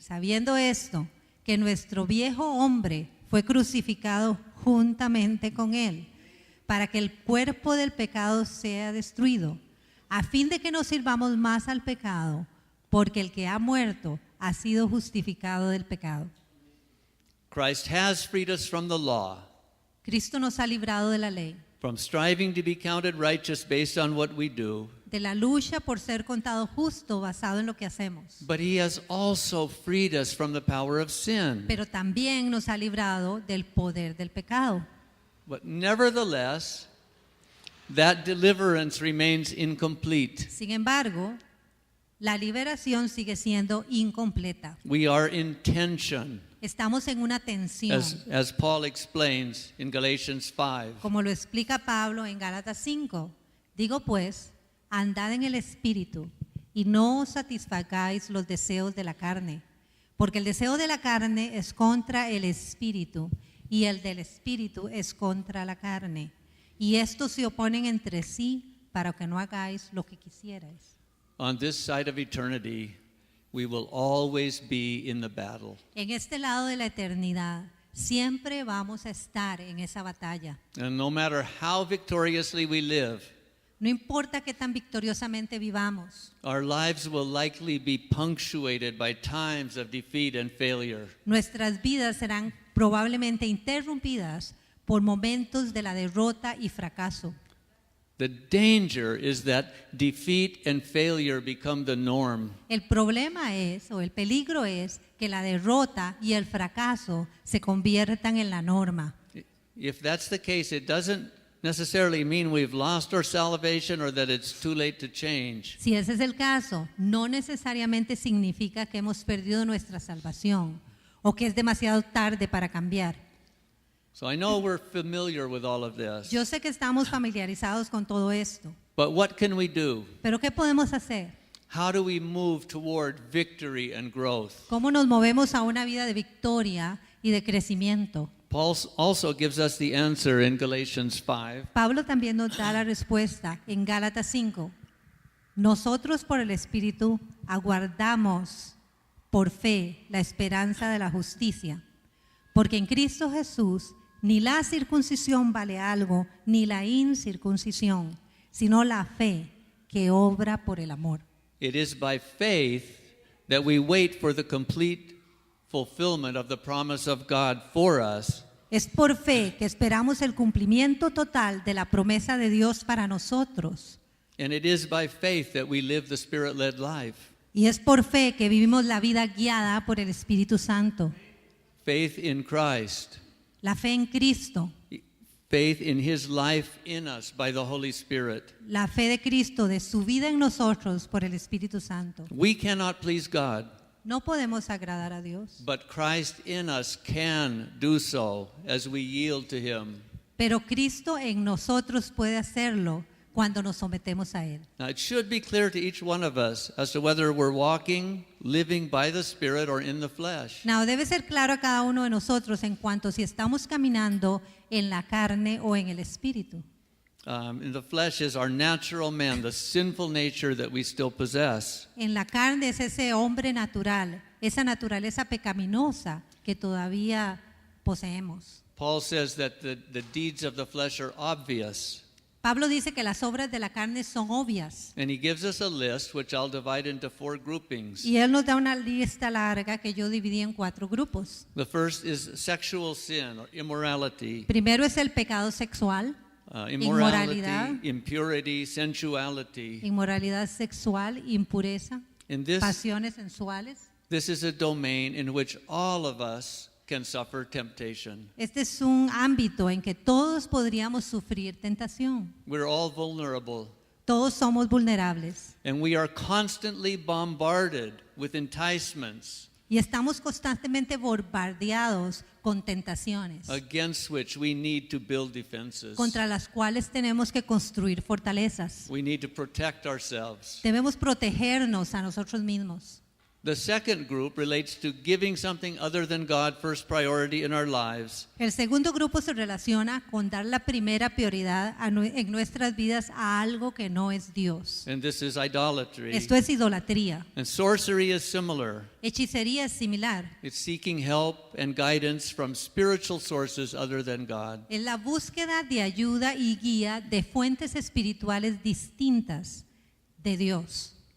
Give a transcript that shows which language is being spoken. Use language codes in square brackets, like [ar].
[es] Sabiendo esto, que nuestro viejo hombre fue crucificado juntamente con Él, para que el cuerpo del pecado sea destruido, a fin de que no sirvamos más al pecado, porque el que ha muerto ha sido justificado del pecado. [en] Christ has freed us from the law, [es] Cristo nos ha librado de la ley, [en] from striving to be counted righteous based on what we do, [es] de la lucha por ser contado justo basado en lo que hacemos. [en] but He has also freed us from the power of sin. [es] Pero también nos ha librado del poder del pecado. [en] But nevertheless, that deliverance remains incomplete. [es] Sin embargo, la liberación sigue siendo incompleta. [en] We are in tension, [es] Estamos en una tensión, [en] as Paul explains in Galatians 5. [es] como lo explica Pablo en Gálatas 5. Digo pues, andad en el Espíritu y no os satisfagáis los deseos de la carne, porque el deseo de la carne es contra el Espíritu y el del Espíritu es contra la carne. Y estos se oponen entre sí para que no hagáis lo que quisierais. [en] On this side of eternity, we will always be in the battle. [es] En este lado de la eternidad, siempre vamos a estar en esa batalla. [en] And no matter how victoriously we live, [es] No importa qué tan victoriosamente vivamos, [en] our lives will likely be punctuated by times of defeat and failure. [es] nuestras vidas serán probablemente interrumpidas por momentos de la derrota y fracaso. [en] The danger is that defeat and failure become the norm. [es] El problema es, o el peligro es, que la derrota y el fracaso se conviertan en la norma. [en] If that's the case, it doesn't necessarily mean we've lost our salvation or that it's too late to change. [es] Si ese es el caso, no necesariamente significa que hemos perdido nuestra salvación o que es demasiado tarde para cambiar. [en] So I know we're familiar with all of this. [es] Yo sé que estamos familiarizados con todo esto, [en] But what can we do? [es] Pero ¿qué podemos hacer? [en] How do we move toward victory and growth? [es] ¿Cómo nos movemos a una vida de victoria y de crecimiento? [en] Paul also gives us the answer in Galatians 5. [es] Pablo también nos da la respuesta en Gálatas 5. Nosotros por el Espíritu aguardamos por fe la esperanza de la justicia, porque en Cristo Jesús ni la circuncisión vale algo, ni la incircuncisión, sino la fe que obra por el amor. [en] It is by faith that we wait for the complete fulfillment of the promise of God for us. [es] Es por fe que esperamos el cumplimiento total de la promesa de Dios para nosotros. [en] And it is by faith that we live the Spirit-led life. [es] Y es por fe que vivimos la vida guiada por el Espíritu Santo. [en] Faith in Christ. [es] La fe en Cristo, [en] Faith in His life in us by the Holy Spirit. [es] la fe de Cristo, de su vida en nosotros por el Espíritu Santo. [en] We cannot please God, [es] No podemos agradar a Dios, [en] but Christ in us can do so as we yield to Him. [es] pero Cristo en nosotros puede hacerlo cuando nos sometemos a Él. [en] Now, it should be clear to each one of us as to whether we're walking, living by the Spirit or in the flesh. Now, [es] debe ser claro a cada uno de nosotros en cuanto si estamos caminando en la carne o en el Espíritu. [en] In the flesh is our natural man, the sinful nature that we still possess. [es] En la carne es ese hombre natural, esa naturaleza pecaminosa que todavía poseemos. [en] Paul says that the deeds of the flesh are obvious. [es] Pablo dice que las obras de la carne son obvias. [en] And he gives us a list, which I'll divide into 4 groupings. [es] Y él nos da una lista larga que yo dividí en 4 grupos. [en] The first is sexual sin or immorality. [es] Primero es el pecado sexual, Inmoralidad. [en] Impurity, sensuality. [es] inmoralidad sexual, impureza, [en] And [es] pasiones sensuales. [en] this is a domain in which all of us can suffer temptation. [es] Este es un ámbito en que todos podríamos sufrir tentación. [en] We're all vulnerable, [es] Todos somos vulnerables [en] and we are constantly bombarded with enticements [es] y estamos constantemente bombardeados con tentaciones [en] against which we need to build defenses. [es] contra las cuales tenemos que construir fortalezas. [en] We need to protect ourselves. [es] Debemos protegernos a nosotros mismos. [en] The second group relates to giving something other than God first priority in our lives. [es] El segundo grupo se relaciona con dar la primera prioridad en nuestras vidas a algo que no es Dios. [en] And this is idolatry. [es] Esto es idolatría. [en] And sorcery is similar. [es] Hechicería es similar. [en] It's seeking help and guidance from spiritual sources other than God. [es] Es la búsqueda de ayuda y guía de fuentes espirituales distintas de Dios.